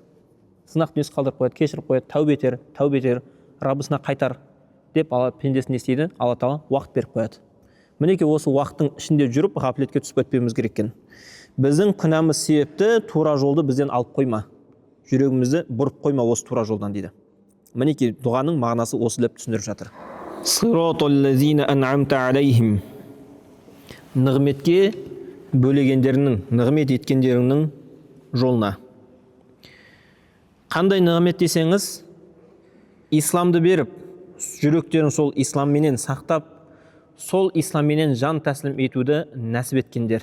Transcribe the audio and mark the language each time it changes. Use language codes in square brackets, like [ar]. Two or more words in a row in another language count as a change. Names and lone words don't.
[kk] Кешіріп қояды, тәубе етер, Раббысына қайтар деп пендесін естейді, Алла Тағала уақыт беріп қояды. Мінеке, осы уақыттың ішінде жүріп, ғафлетке түсіп кетпеуіміз керек екен. Біздің күнәміз себепті тура жолды бізден алып қойма. Жүрегімізді бұрып қойма осы тура жолдан дейді. Мінеке, дұғаның мағынасы осы деп түсіндіріп жатыр. [ar] صراط الذين أنعمت عليهم. [kk] Нығметке бөлегендерінің, нығмет еткендерінің жолына. Қандай нығмет десеңіз, исламды беріп, жүректерін сол исламменен сақтап, сол исламменен жан тәсілім етуді нәсіп еткендер.